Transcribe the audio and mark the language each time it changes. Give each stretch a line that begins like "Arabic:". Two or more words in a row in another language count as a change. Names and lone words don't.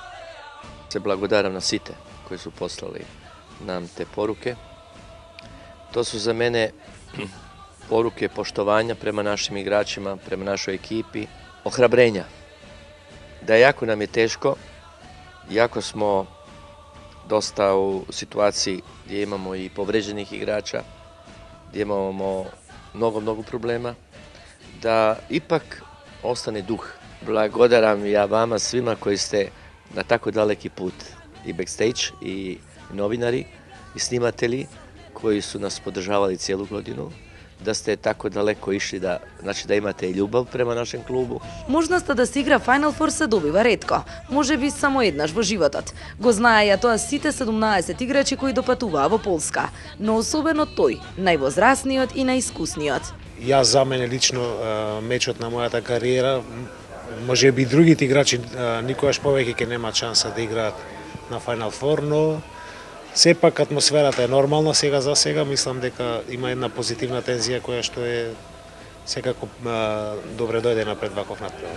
Macedonian: Се благодарам на сите кои
Serbian: су послали нам те поруке. То су за мене поруке поштовања према нашим играчима, према нашој екипи, охрабрења. Да јако нам е тешко, јако смо доста у ситуацији gdje imamo i povređenih igrača, gdje imamo mnogo problema, da ipak ostane duh. Blagodaram ja vama svima koji ste na tako daleki put, i backstage, i novinari, i snimatelji koji su nas podržavali cijelu godinu, da ste tako daleko išli, da imate i ljubav prema našem klubu.
Macedonian: Можноста да се игра Final Four се добива ретко, можеби само еднаш во животот. Го знаеја тоа сите 17 играчи кои допатуваа во Полска, но особено тој, највозрасниот и најискусниот. Јас за мене лично мечот на мојата кариера, можеби и другите играчи никогаш повеќе ќе немаат шанса да играат на Final Four, но сепак атмосферата е нормална сега за сега, мислам дека има една позитивна тензија која што е секако добре дојдена пред ваков натпревар.